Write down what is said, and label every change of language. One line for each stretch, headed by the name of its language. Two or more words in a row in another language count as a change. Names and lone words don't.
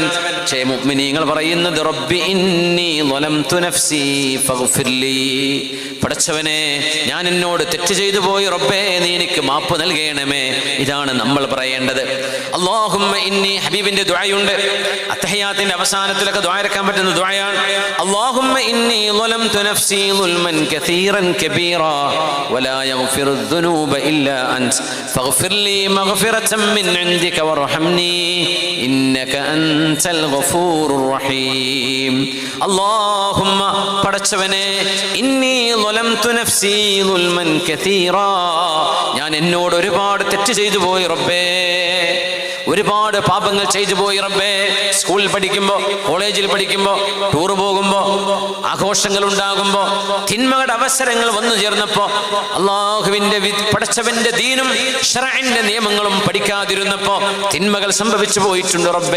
Malayalam: പക്ഷേ മുഅ്മിനീങ്ങൾ പറയുന്നത്
Arabic: ربي إني ظلمت نفسي فاغفر لي,
Malayalam: പടച്ചവനെ ഞാൻ എന്നോട് തെറ്റ് ചെയ്തു പോയി റബ്ബേ, നീ എനിക്ക് മാപ്പ് നൽകണമേ. ഇതാണ് നമ്മൾ പറയേണ്ടത്.
Arabic: اللهم إني,
Malayalam: ഹബീബിന്റെ ദുആയുണ്ട്, അത്തഹിയാത്തിന്റെ അവസാനത്തിലൊക്കെ ദുആ ഇറക്കാൻ പറ്റുന്ന ദുആയാണ്.
Arabic: اللهم إني ظلمت نفسي ظلما كثيرا كبيرا ولا يغفر الذنوب إلا أنت فاغفر لي مغفرة من عندك وارحمني إنك أنت الغفور الرحيم.
Malayalam: اللهم പടച്ചവനെ
Arabic: إني ظلمت نفسي ظلما كثيرا,
Malayalam: ഞാൻ എന്നോട് ഒരുപാട് തെറ്റ് ചെയ്തു പോയി റബ്ബേ, ഒരുപാട് പാപങ്ങൾ ചെയ്തു പോയി റബ്ബേ. സ്കൂളിൽ പഠിക്കുമ്പോ, കോളേജിൽ പഠിക്കുമ്പോ, ടൂർ പോകുമ്പോ, ആഘോഷങ്ങൾ ഉണ്ടാകുമ്പോ, തിന്മകളുടെ അവസരങ്ങൾ വന്നു ചേർന്നപ്പോ അള്ളാഹുവിന്റെ പടച്ചവന്റെ ദീനും ശറഇന്റെ നിയമങ്ങളും പഠിക്കാതിരുന്നപ്പോ തിന്മകൾ സംഭവിച്ചു പോയിട്ടുണ്ട് റബ്ബേ.